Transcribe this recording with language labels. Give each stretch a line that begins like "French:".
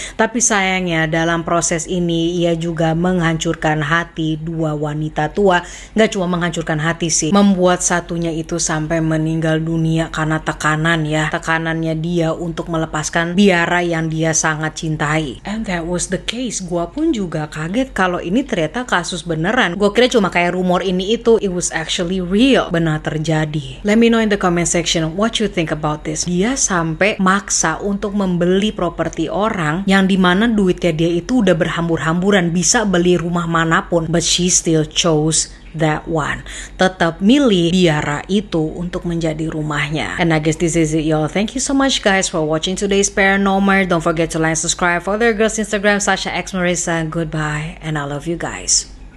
Indonesian: Tapi sayangnya dalam proses ini ia juga menghancurkan hati 2 wanita tua. Gak cuma menghancurkan hati sih, membuat satunya itu sampai meninggal dunia karena tekanannya dia untuk melepaskan biara yang dia sangat cintai.
English: And that was the case.
Indonesian: Gua pun juga kaget kalau ini ternyata kasus beneran. Gua kira cuma kayak rumor ini itu.
English: It was actually real,
Indonesian: benar terjadi.
English: Let me know in the comment section what you think about this.
Indonesian: Dia sampai maksa untuk membeli properti orang yang dimana duitnya dia itu udah berhambur-hamburan, bisa beli rumah manapun,
English: but she still chose that one.
Indonesian: Tetap milih biara itu untuk menjadi rumahnya.
English: And I guess this is it, y'all. Thank you so much, guys, for watching today's Paranormal. Don't forget to like, subscribe, follow their girls Instagram, Sasha X Marissa. Goodbye, and I love you guys.